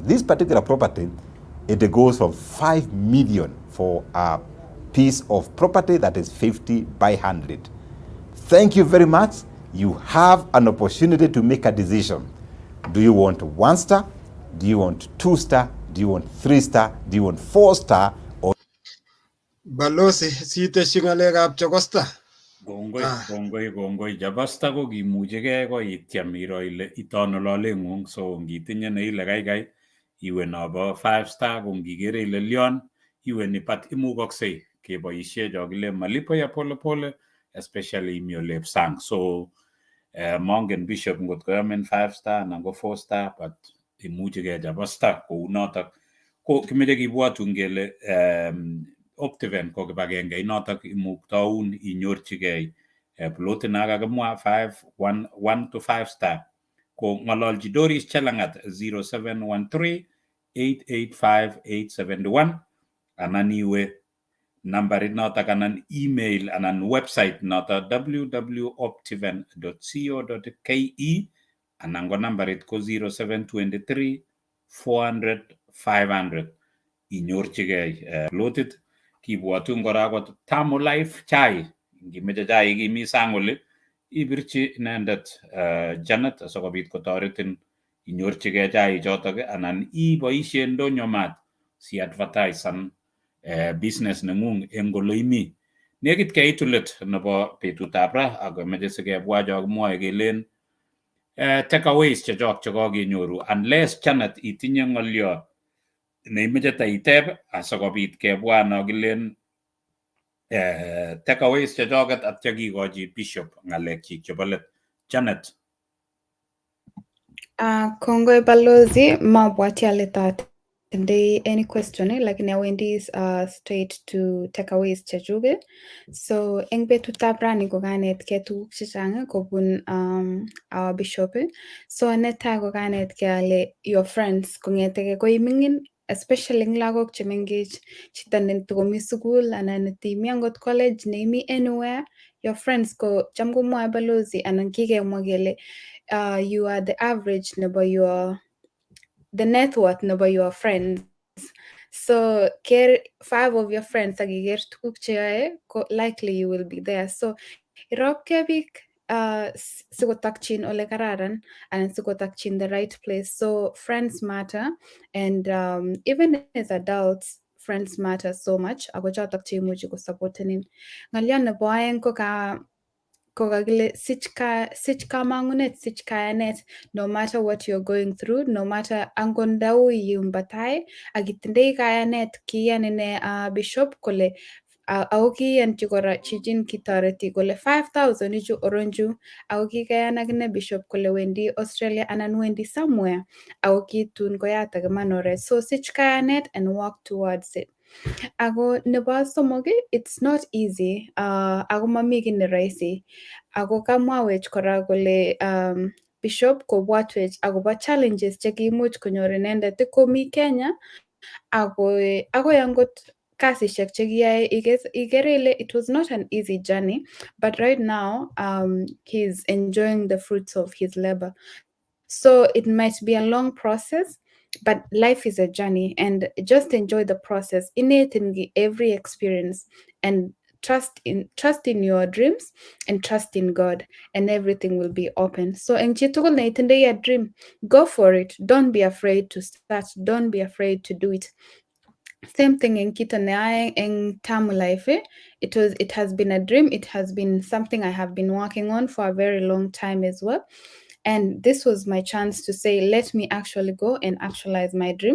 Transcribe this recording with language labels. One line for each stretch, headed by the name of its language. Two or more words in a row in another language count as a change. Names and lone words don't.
English: This particular property, it goes from 5 million for a piece of property that is 50 by 100. Thank you very much. You have an opportunity to make a decision. Do you want 1-star? Do you want 2-star? Do you want 3-star? Do you want 4-star? Or
Kalenjin: Balozi sitesyi ng'alekab Chokosta. Kongoi. Jabasta ko kimuchigei ko ityem iro ile itono loleng'ung, so ngitinye neile kaikai iwe nobo 5-star, ko ngikere ile lyon iwe nipat imukoksei keboisie jokile
Swahili: malipo ya polepole,
Kalenjin: especially imi olep sang. So mongen Bishop ngot koyamen 5-star anan ko 4-star, but imuchigei Jabasta kou notok. Ko kimeche kibwatun kele Optiven ko kibagenge inotok imuktaun inyorchigei plotit na kakimwa 1 to 5-star. Ko ng'ololji Doris Chelangat 0713-885-871 anan iwe nambarit notok anan email anan website notok www.optiven.co.ke anan ko nambarit ko 0723-400-500 inyorchigei plotit. Kibwatun kora kot Tamu Life Chai, ngimeche chai kimi sang oli ibirchi inendet Janet asikobit kotoretin inyorchigei chai chotok anan iboisie ndonyo mat si advertisan business neng'ung eng ole imi. Nekit keitu let nebo betutab ra ako meche sikebwa cho kimwoe kelen takeaways chechok chekokenyoru, unless Janet itinye ng'olyo neimeche taiteb asikobit kebwa no kilen takeaways chechoket atya kikochi Bishop ng'alekchik chebo let. Janet. Kongoi Balozi, mabwati ale tatindoi
English: any question,
Kalenjin: lakini awendi
English: straight to takeaways
Kalenjin: chechuket. So eng betutab rani ko kanetkei tuguk chechang kobun
English: our Bishop.
Kalenjin: So netai ko kanetkei ale
English: your friends
Kalenjin: kong'eteke koi ming'in, especially eng lagok chemengech, chito netokomi sukul anan netimi angot college, neimi anywhere,
English: your friends
Kalenjin: ko cham komwoe Balozi anan kikemwa kele
English: you are the average
Kalenjin: nebo
English: the net worth
Kalenjin: nebo
English: your friends. So care 5 of your friends
Kalenjin: akiker tuguk cheyoe,
English: likely you will be there. So irobke biik sikotokchin ole kararan and sikotokchin the right place. So friends matter, and even as adults, friends matter so much.
Kalenjin: Ako chotok cheimuchi kosupportenin. Ng'alyo nebo aeng ko kokakile sich kamang'unet, sich kayanet,
English: no matter what you're going through, no matter
Kalenjin: angot ndau yumbatai, akitindoi kayanet, kiyan ine Bishop kole ako kiyanchi kora chichin kitoreti kole 5,000 ichu oronju, ako kikayan akine Bishop kole wendi Australia anan wendi somewhere, ako kitun koyatak iman oret.
English: So
Kalenjin: sich kayanet
English: and work towards it.
Kalenjin: Ako nebo somok,
English: it's not easy,
Kalenjin: ako mami ki ne rahisi. Ako kamwawech kora kole Bishop kobwatwech akobo challenges chekiimuch konyor inendet komi Kenya, akoi angot kasishek chekiyae ikere ile
English: it was not an easy journey, but right now he's enjoying the fruits of his labor. So it might be a long process, but life is a journey, and just enjoy the process, innate in every experience, and trust in your dreams and trust in God, and everything will be open. So
Kalenjin: eng chitugul na itindoi
English: a dream, go for it. Don't be afraid to start. Don't be afraid to do it. Same thing in Kitanae and Tamu life. It has been a dream. It has been something I have been working on for a very long time as well. And this was my chance to say, let me actually go and actualize my dream.